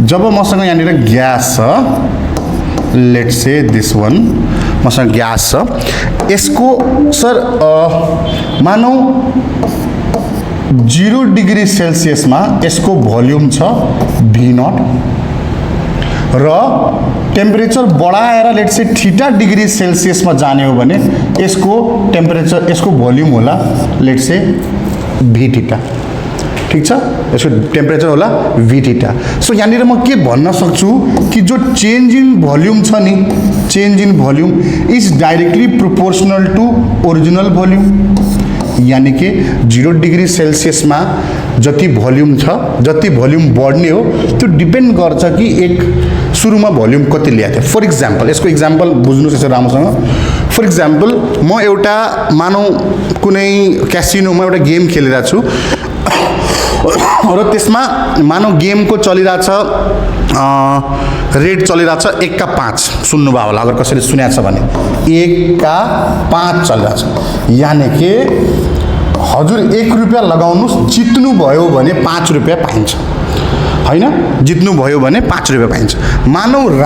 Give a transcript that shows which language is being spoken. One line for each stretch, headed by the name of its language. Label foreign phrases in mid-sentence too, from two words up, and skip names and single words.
Nepali: जब मसँग यहाँनिर ग्यास छ,
English: let's say this one,
Nepali: मसँग ग्यास छ, यसको सर मानौ 0 डिग्री सेल्सियसमा यसको भोल्युम छ V0 र टेम्परेचर बढाएर
English: let's say theta
Nepali: डिग्री सेल्सियस में जाने हो भने यसको टेम्परेचर यसको भोल्युम होला
English: let's say
Nepali: भी थीटा ठीक छ यसको टेम्परेचर होला भी थीटा सो यहाँनिर म के भन्न सक्छु कि जो
English: change in volume
Nepali: छ नि
English: change in volume is directly proportional to original volume
Nepali: यानी कि 0 डिग्री सेल्सियस में जति भोल्युम छ जति भोल्युम बढ्ने हो त्यो डिपेन्ड गर्छ कि एक सुरुमा भोल्युम कति ल्याएको थियो
English: for example
Nepali: यसको इक्जाम्पल बुझ्नुस् यसो राम्रोसँग
English: for example
Nepali: म एउटा मानौ कुनै क्यासिनोमा एउटा गेम खेलिरहेको छु र त्यसमा मानौ गेमको चलिरहेछ रेट चलिरहेछ 1 का 5 सुन्नुभयो होला अगर कसैले सुनेको छ भने 1 का 5 चलिरहेछ यानी कि हजुर 1 रुपैयाँ लगाउनुस् जित्नु भयो भने 5 रुपैयाँ पाइन्छ हैन जित्नु भयो भने 5 रुपैयाँ पाइन्छ मानौ